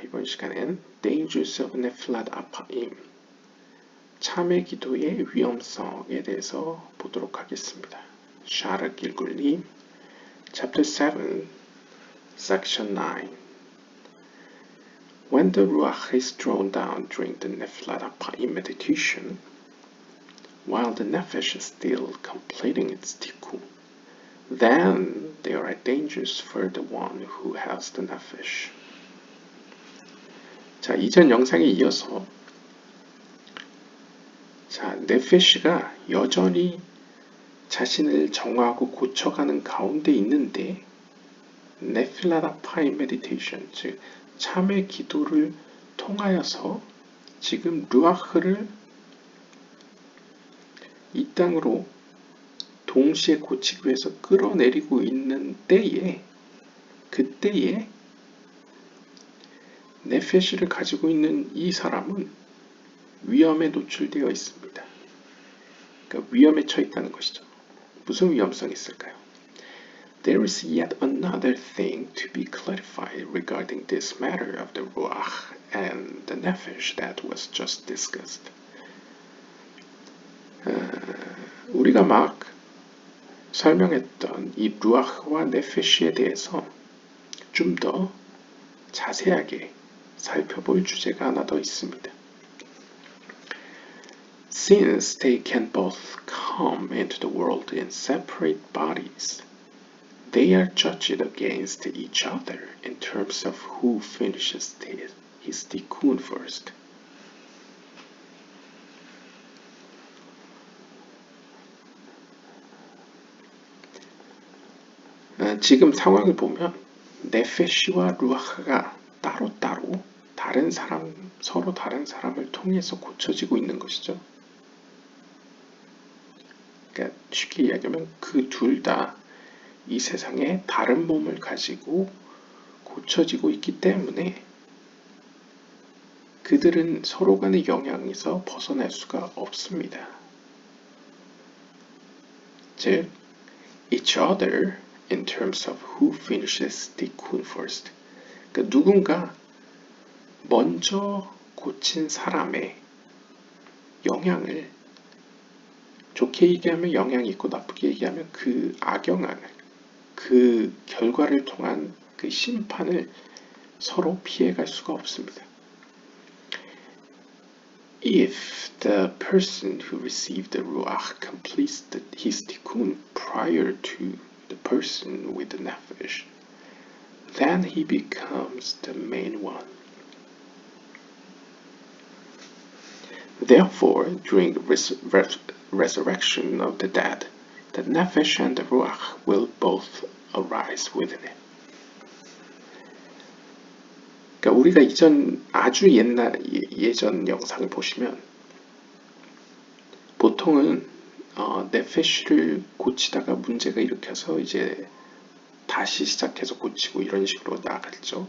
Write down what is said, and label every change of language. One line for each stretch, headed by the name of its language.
Korean: 이번 시간엔 Dangers of Nephilat Apahim, 참회 기도의 위험성에 대해서 보도록 하겠습니다. 샤르 길굴님, Chapter 7, Section 9.
English: When the Ruach is drawn down during the Nephilat Apahim meditation, while the Nefesh is still completing its tikkun, then there are dangers for the one who has the Nefesh.
Korean: 자, 이전 영상에 이어서 네페시가 여전히 자신을 정화하고 고쳐가는 가운데 있는데 네필랏 아파임 메디테이션, 즉 참회 기도를 통하여서 지금 루아흐를 이 땅으로 동시에 고치기 위해서 끌어내리고 있는 그때에 네페시를 가지고 있는 이 사람은 위험에 노출되어 있습니다. 그러니까 위험에 처해 있다는 것이죠. 무슨 위험성이 있을까요?
English: There is yet another thing to be clarified regarding this matter of the Ruach and the Nefesh that was just discussed.
Korean: 우리가 막 설명했던 이 루아흐와 네페시에 대해서 좀 더 자세하게 살펴볼 주제가 하나 더 있습니다.
English: Since they can both come into the world in separate bodies, they are judged against each other in terms of who finishes his tikkun first.
Korean: 지금 상황을 보면 네페시와 루아흐가 따로따로 서로 다른 사람을 통해서 고쳐지고 있는 것이죠. 그러니까 쉽게 이야기하면 그 둘 다 이 세상에 다른 몸을 가지고 고쳐지고 있기 때문에 그들은 서로 간의 영향에서 벗어날 수가 없습니다.
English: 즉, each other in terms of who finishes tikkun first.
Korean: 그러니까 누군가 먼저 고친 사람의 영향을, 좋게 얘기하면 영향이 있고 나쁘게 얘기하면 그 악영향을, 그 결과를 통한 그 심판을 서로 피해갈 수가 없습니다.
English: If the person who received the Ruach completes his tikkun prior to the person with the Nefesh, then he becomes the main one. Therefore, during the resurrection of the dead, the Nefesh and the Ruach will both arise within it.
Korean: 그러니까 우리가 아주 예전 영상을 보시면 보통은 네페시를 고치다가 문제가 일으켜서 이제 다시 시작해서 고치고 이런 식으로 나갔죠.